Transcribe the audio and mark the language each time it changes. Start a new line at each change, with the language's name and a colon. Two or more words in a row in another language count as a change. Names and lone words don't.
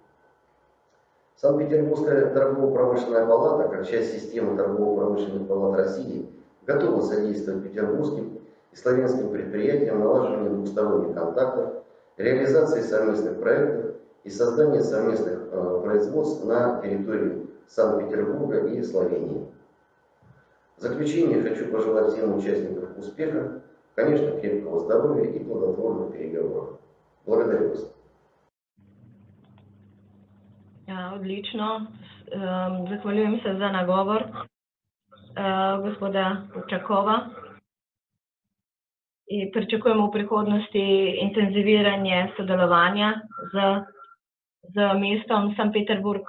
Russian: Санкт-Петербургская торгово-промышленная палата, как часть системы торгово-промышленных палат России, готова содействовать петербургским и словенским предприятиям в налаживании двусторонних контактов, реализации совместных проектов и создании совместных производств на территории Санкт-Петербурга и Словении. В заключение хочу пожелать всем участникам успеха, конечно, крепкого здоровья и плодотворных переговоров. Благодарю вас.
Slovenian: Ja, odlično. Zahvaljujem se za nagovor gospoda Burčakova in pričakujemo v prihodnosti intenziviranje sodelovanja z mestom Sankt Peterburg.